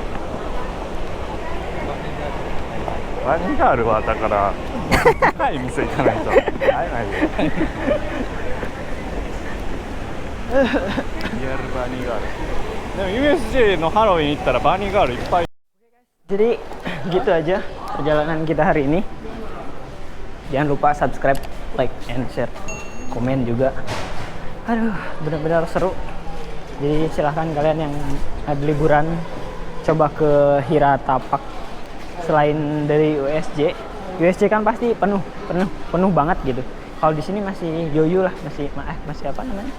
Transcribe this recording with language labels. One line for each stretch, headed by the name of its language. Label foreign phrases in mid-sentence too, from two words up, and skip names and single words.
Japanese: バニーガールはだから高い店行かないと会えないよ。リアルバニーガール。でも USJ のハロウィン行ったらバニーガールいっぱい。
Indonesian: Jadi gitu aja perjalanan kita hari ini. Jangan lupa subscribe,
English: like, and share,
Indonesian: komen juga. Aduh, benar-benar seru. Jadi silahkan kalian yang ada liburan coba ke Hiratapak. Selain dari USJ kan pasti penuh banget gitu. Kalau di sini masih yoyo lah, masih apa namanya?